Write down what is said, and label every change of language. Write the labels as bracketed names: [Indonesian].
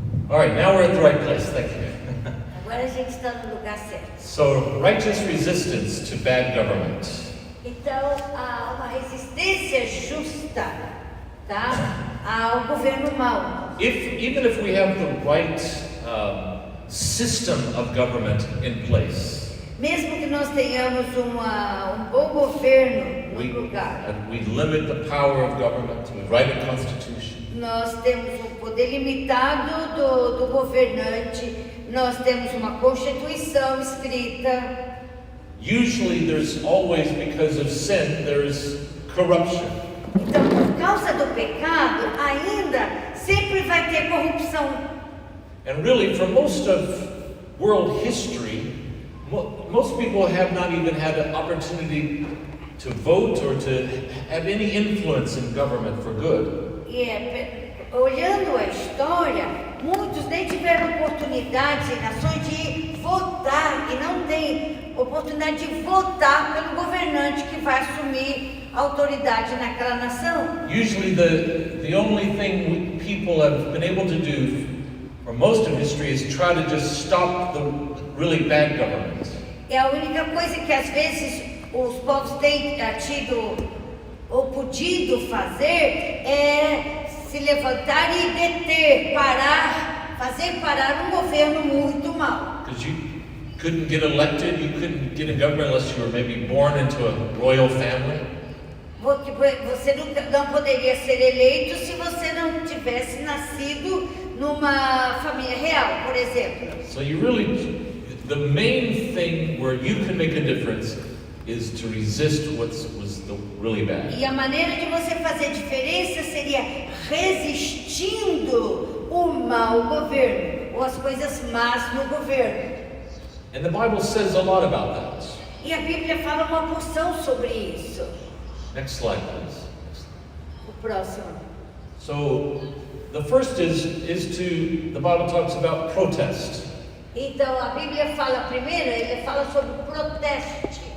[English] All right, now we're at the right place. Thank you. [Portuguese] Agora a gente está no lugar certo. [English] So, righteous resistance to bad government. [Portuguese] Então, há uma resistência justa, tá, ao governo mau. [English] Even if we have the right system of government in place, [Portuguese] mesmo que nós tenhamos um bom governo no lugar, [English] we limit the power of government. We write a constitution. [Portuguese] Nós temos um poder limitado do governante. Nós temos uma constituição escrita. [English] Usually there's always, because of sin, there's corruption. [Portuguese] Então, por causa do pecado, ainda sempre vai ter corrupção. [English] And really, for most of world history, most people have not even had an opportunity to vote or to have any influence in government for good. [Portuguese] Olhando a história, muitos nem tiveram oportunidade em nações de votar e não têm oportunidade de votar pelo governante que vai assumir a autoridade naquela nação. [English] Usually the only thing people have been able to do for most of history is try to just stop the really bad government. [Portuguese] É a única coisa que às vezes os povos têm tido ou podido fazer é se levantar e deter, parar, fazer parar um governo muito mau. [English] Because you couldn't get elected, you couldn't get a government unless you were maybe born into a royal family. [Portuguese] Você não poderia ser eleito se você não tivesse nascido numa família real, por exemplo. [English] So you really, the main thing where you can make a difference is to resist was the really bad. [Portuguese] E a maneira de você fazer diferença seria resistindo o mau governo, ou as coisas más no governo. [English] And the Bible says a lot about that. [Portuguese] E a Bíblia fala uma porção sobre isso. [English] Next slide, please. [Portuguese] O próximo. [English] So the first is the Bible talks about protest. [Portuguese] Então a Bíblia fala primeiro, ele fala sobre protesto.